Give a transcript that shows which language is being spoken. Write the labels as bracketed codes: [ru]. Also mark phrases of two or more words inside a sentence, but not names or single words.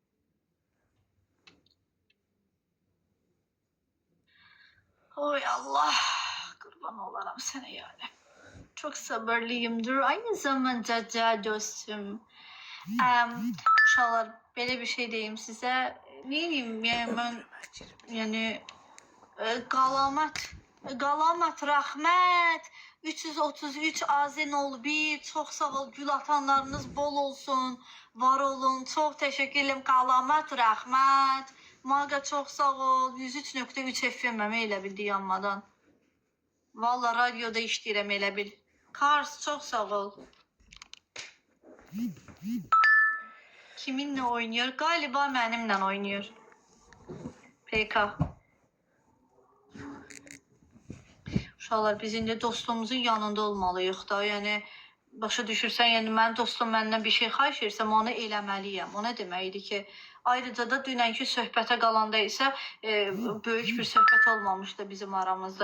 [tr] Oy Allah. Kurban olarım sana yani. Çok sabırlıyımdır. Aynı zamanda da dostum. İnşallah böyle bir şey diyeyim size. Ne diyeyim yani ben yani [az] Qalamat rəhmət 333 Azenol 1 çox sağ ol, gül atanlarınız bol olsun, var olun, çox təşəkkür edirəm. Qalamat rəhmət Maga çox sağ ol. 103.3 FM elə bil dayanmadan. Valla radioda işləyirəm elə bil. [tr] Kars çok sağ ol. Kiminle oynuyor? Galiba benimle oynuyor. PK. [az] Uşaqlar biz indi dostumuzun yanında olmalıyıq da. Yəni başa düşürsən, yəni mənim dostum məndən bir şey xahiş edirsə, onu eləməliyəm. O nə deməkdir ki, ayrıca da dünənki söhbətə qalanda isə böyük bir söhbət olmamışdı bizim aramızda.